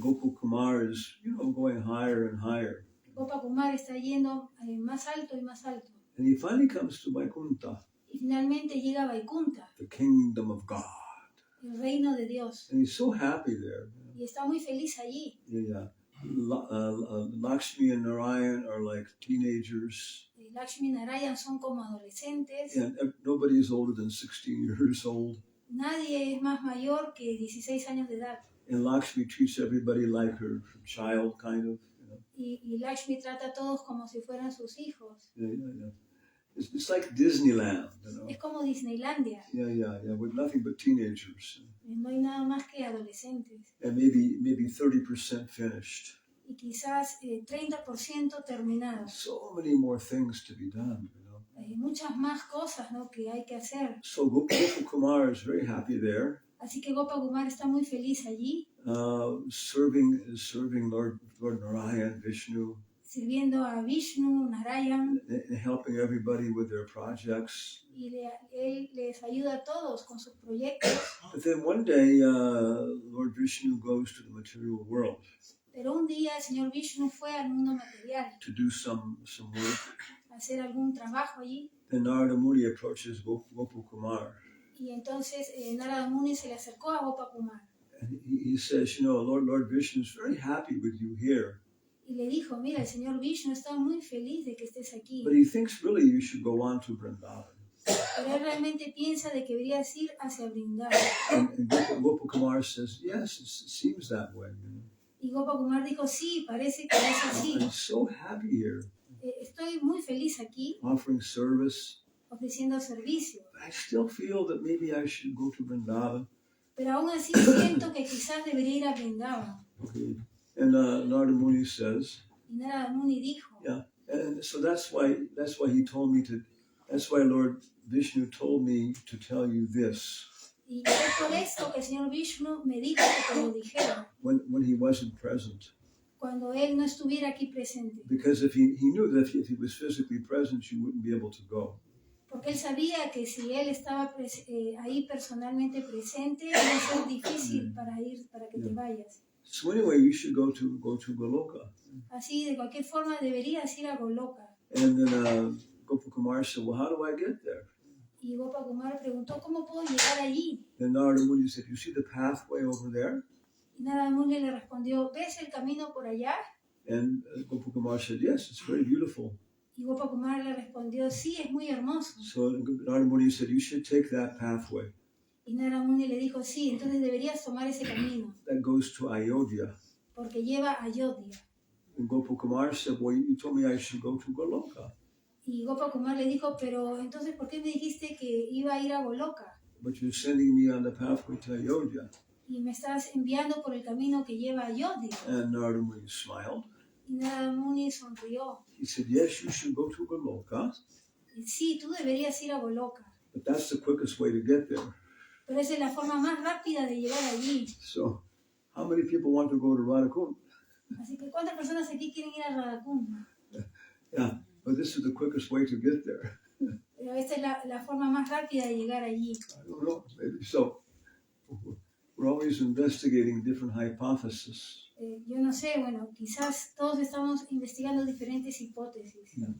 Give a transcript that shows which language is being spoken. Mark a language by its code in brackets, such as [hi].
[en] Gopal Kumar is, going higher and higher. [es] Gopakumar está yendo más alto y más alto. [en] And he finally comes to Vaikuntha, [es] Y finalmente llega a Vaikunta, [en] the kingdom of God. [es] el reino de Dios. [en] And he's so happy there. [es] Y está muy feliz allí. [en] Yeah. Lakshmi and Narayan are like teenagers. [es] Lakshmi y Narayan son como adolescentes. [en] And nobody is older than 16 years old. [es] Nadie es más mayor que 16 años de edad. [en] And Lakshmi treats everybody like her child, kind of. [es] Y Lakshmi trata a todos como si fueran sus hijos. [en] Yeah. It's like Disneyland, [es] Es como Disneylandia. [en] Yeah, with nothing but teenagers. [es] No hay nada más que adolescentes. [en] And maybe 30% finished. [es] Y quizás 30% terminados. [en] So many more things to be done, [es] Hay muchas más cosas, ¿no?, que hay que hacer. [en] So Gopal Kumar is very happy there. [es] Así que Gopakumar está muy feliz allí. [en] Serving Lord Narayan, Vishnu. [es] Sirviendo a Vishnu, Narayan. [en] And helping everybody with their projects. [es] Y él les ayuda a todos con sus proyectos. [en] But then one day, Lord Vishnu goes to the material world. [es] Pero un día el señor Vishnu fue al mundo material. [en] To do some work. [es] A hacer algún trabajo allí. [en] Then Narada Muni approaches Gopal Kumar. [es] Y entonces Narada Muni se le acercó a Gopakumar. [en] And he says, Lord Vishnu is very happy with you here. [es] Y le dijo, mira, el señor Vishnu está muy feliz de que estés aquí. [en] But he thinks really you should go on to Vrindavan. [es] Pero él realmente piensa de que deberías ir hacia Vrindavan. [en] And Gopal Kumar says, yes, it seems that way. [es] Y Gopakumar dijo, sí, parece que es así. [en] I'm so happy here. [es] Estoy muy feliz aquí. [en] Offering service. [es] Ofreciendo servicio. [en] But I still feel that maybe I should go to Vrindavan. [es] Pero aún así siento que quizás debería ir a Vrindavan. [en] Okay. And Narada Muni says, [es] y Narada Muni dijo, [en] yeah, and so that's why he told me to, that's why Lord Vishnu told me to tell you this. [es] Y es por esto que el señor Vishnu me dijo que te lo dijera. [en] When he wasn't present. [es] Cuando él no estuviera aquí presente. [en] Because if he knew that if he was physically present, you wouldn't be able to go. [es] Porque él sabía que si él estaba ahí personalmente presente, iba a ser difícil para que te vayas. [en] So anyway, you should go to Goloka. [es] Así, de cualquier forma, deberías ir a Goloka. [en] And then Gopal Kumar said, well, how do I get there? [es] Y Gopakumar preguntó, ¿cómo puedo llegar allí? [en] Then Narada Muni said, you see the pathway over there? [es] Y Narada Muni le respondió, ¿ves el camino por allá? [en] And Gopal Kumar said, yes, it's very beautiful. [es] Y Gopakumar le respondió, sí, es muy hermoso. [en] So Narada Muni said, you should take that pathway. [es] Y Narada Muni le dijo, sí, entonces deberías tomar ese camino. [en] That goes to Ayodhya. [es] Porque lleva a Ayodhya. [en] And Gopal Kumar said, well, you told me I should go to Goloka. [es] Y Gopakumar le dijo, pero entonces, ¿por qué me dijiste que iba a ir a Goloka? [en] But you're sending me on the pathway to Ayodhya. [es] Y me estás enviando por el camino que lleva a Ayodhya. [en] And Narada Muni smiled. [es] Y Narada Muni sonrió. [en] He said, yes, you should go to Goloka. [es] Y sí, tú deberías ir a Goloka. [en] But that's the quickest way to get there. [es] Pero esa es la forma más rápida de llegar allí. [en] So, how many people want to go to Radhakund? [es] Así que, ¿cuántas personas aquí quieren ir a Radhakund? [en] Yeah, but this is the quickest way to get there. [es] Pero esta es la forma más rápida de llegar allí. [en] I don't know, maybe so. We're always investigating different hypotheses. [es] Yo no sé, bueno, quizás todos estamos investigando diferentes hipótesis.